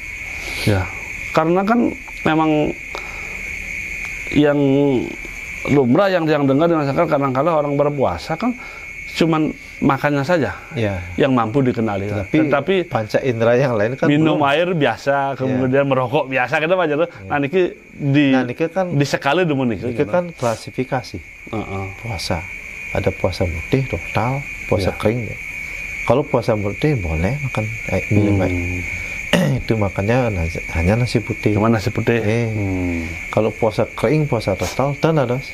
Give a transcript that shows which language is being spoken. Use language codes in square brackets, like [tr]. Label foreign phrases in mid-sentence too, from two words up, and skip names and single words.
[id] Ya, karena kan memang yang lumrah yang dengar dirasakan kadang-kadang orang berpuasa kan cuman makannya saja yang mampu dikenali. Tetapi panca indera yang lain kan minum air biasa, kemudian merokok biasa kan Pak Jero. Nah niki disekali dulu niki. Niki kan klasifikasi puasa. Ada puasa putih total, puasa kering. Kalau puasa putih boleh makan minum air. Itu makannya hanya nasi putih. Cuma nasi putih. Kalau puasa kering, puasa total, ada.